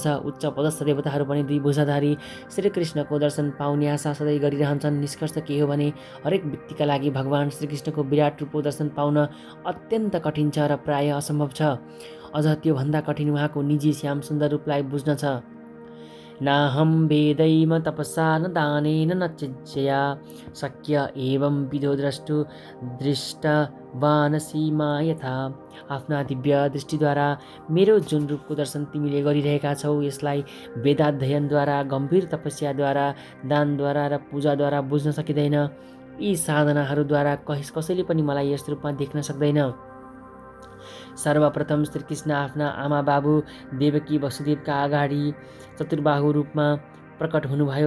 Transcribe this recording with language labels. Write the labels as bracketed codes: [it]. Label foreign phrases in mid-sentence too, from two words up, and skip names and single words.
[ne] उच्च पदस्थ देवताहरू पनि दुई भुजाधारी श्रीकृष्णको दर्शन पाउने आशा सधैँ गरिरहन्छन्। निष्कर्ष के हो भने हरेक व्यक्तिका लागि भगवान श्रीकृष्णको विराट रूपको दर्शन पाउन अत्यन्त कठिन छ र प्राय असम्भव छ। अझ त्योभन्दा कठिन उहाँको निजी श्याम सुन्दर रूपलाई बुझ्न छ। [sa] नाहं वेदैम तपसा न दानेन न चिज्यया शक्य एवं विधो दृष्टवानसीमा यथा। [ne] आफ्ना दिव्य दृष्टिद्वारा मेरो जुन रूपको दर्शन तिमीले गरिरहेका छौ, यसलाई वेदाध्ययनद्वारा, गम्भीर तपस्याद्वारा, दानद्वारा र पूजाद्वारा बुझ्न सकिँदैन। यी साधनाहरूद्वारा कसैले पनि मलाई यस रूपमा देख्न सक्दैन। सर्वप्रथम श्रीकृष्ण आफ्ना आमा बाबु देवकी वसुदेवका अगाडि चतुर्बाहु रूपमा प्रकट हुनुभयो।